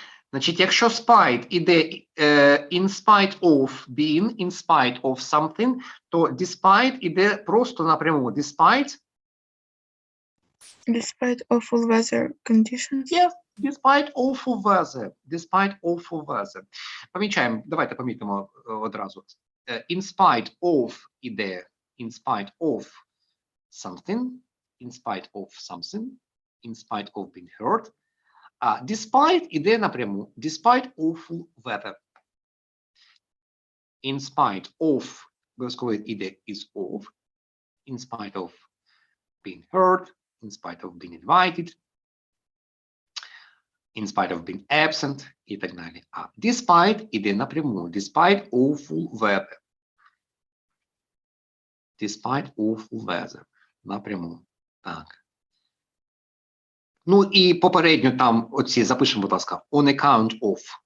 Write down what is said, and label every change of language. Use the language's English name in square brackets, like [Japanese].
[Ukrainian] Значить, якщо [English] spite [Ukrainian] іде [English] in spite of being, in spite of something, то despite [Ukrainian] іде просто напряму. [English] Despite awful weather conditions. Yes, despite awful weather. Despite awful weather. [Ukrainian] Помічаємо, давайте помітимо одразу. [English] In spite of [Ukrainian] іде [English] in spite of something, in spite of something, in spite of being hurt. [Ukrainian] А despite іде напряму. [English] Despite awful weather. In spite of, [Ukrainian] обов'язково іде [English] is of. In spite of being hurt, in spite of being invited, in spite of being absent [Ukrainian] і так далі. А despite іде напряму. [English] Despite awful weather. Despite awful weather. [Ukrainian] Напряму. Так. Ну і попередньо там оці запишемо, будь ласка, [English] on account of.